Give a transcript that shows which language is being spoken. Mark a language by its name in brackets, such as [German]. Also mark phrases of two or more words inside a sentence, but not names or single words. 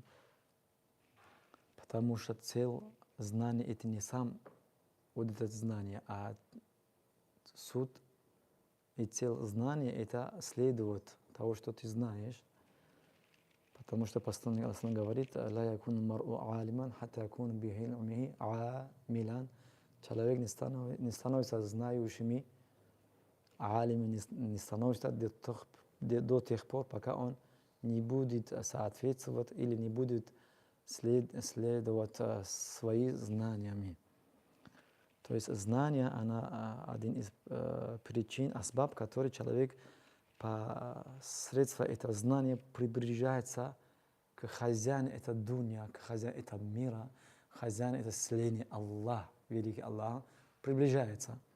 [Russian] Потому что цель знания это не сам вот это знание, а суть и цель знания это следовать того, что ты знаешь. Потому что посланник Аллаха говорит: [Arabic] «لا يكون المرء عالما حتى يكون به علمه عاملا». [Russian] Человек не становится знающим, алимом не становится до тех пор, пока он не будет соответствовать или не будет следовать своими знаниями. То есть знание, она один из причин, асбаб, который человек посредством этого знания приближается к хозяину этого дуня, к хозяину этого мира, хозяину этого вселенной, Аллах, великий Аллах, приближается.